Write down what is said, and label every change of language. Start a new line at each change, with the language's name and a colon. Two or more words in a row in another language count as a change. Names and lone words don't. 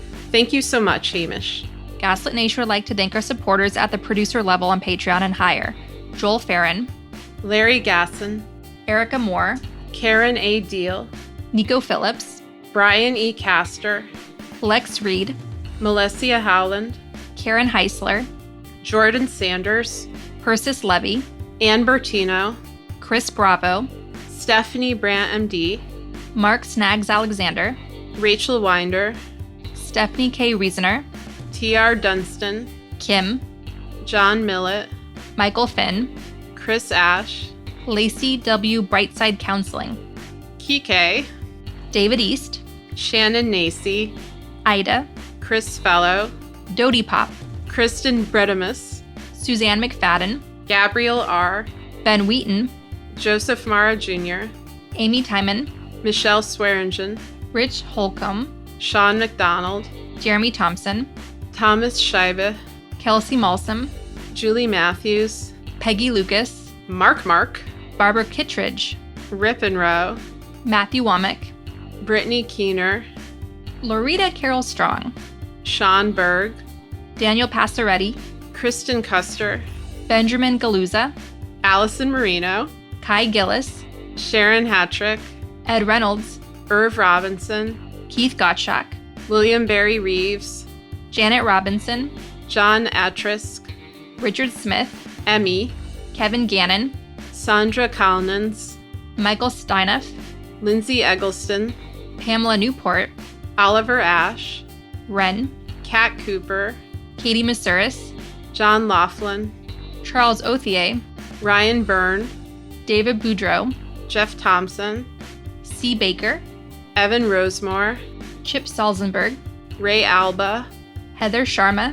English: Thank you so much, Hamish. Gaslit Nation would like to thank our supporters at the producer level on Patreon and higher: Joel Farron, Larry Gasson, Erica Moore, Karen A. Deal, Nico Phillips, Brian E. Castor, Lex Reed, Melessia Howland, Karen Heisler, Jordan Sanders, Persis Levy, Ann Bertino, Chris Bravo, Stephanie Brandt MD, Mark Snaggs Alexander, Rachel Winder, Stephanie K. Reasoner, T.R. Dunstan, Kim, John Millett, Michael Finn, Chris Ash, Lacey W. Brightside Counseling, Kike, David East, Shannon Nacy, Ida, Chris Fellow, Dodie Pop, Kristen Bredimus, Suzanne McFadden, Gabriel R., Ben Wheaton, Joseph Mara Jr., Amy Timon, Michelle Swearingen, Rich Holcomb, Sean McDonald, Jeremy Thompson, Thomas Scheibe, Kelsey Malsum, Julie Matthews, Peggy Lucas, Mark, Barbara Kittredge, Rip and Row, Matthew Womack, Brittany Keener, Loretta Carroll Strong, Sean Berg, Daniel Passaretti, Kristen Custer, Benjamin Galuza, Allison Marino, Kai Gillis, Sharon Hattrick, Ed Reynolds, Irv Robinson, Keith Gottschalk, William Barry Reeves, Janet Robinson, John Atrisk, Richard Smith, Emmy, Kevin Gannon, Sandra Kalnins, Michael Steineff, Lindsay Eggleston, Pamela Newport, Oliver Ash, Wren, Kat Cooper, Katie Masuris, John Laughlin, Charles Othier, Ryan Byrne, David Boudreau, Jeff Thompson, C. Baker, Evan Rosemore, Chip Salzenberg, Ray Alba, Heather Sharma,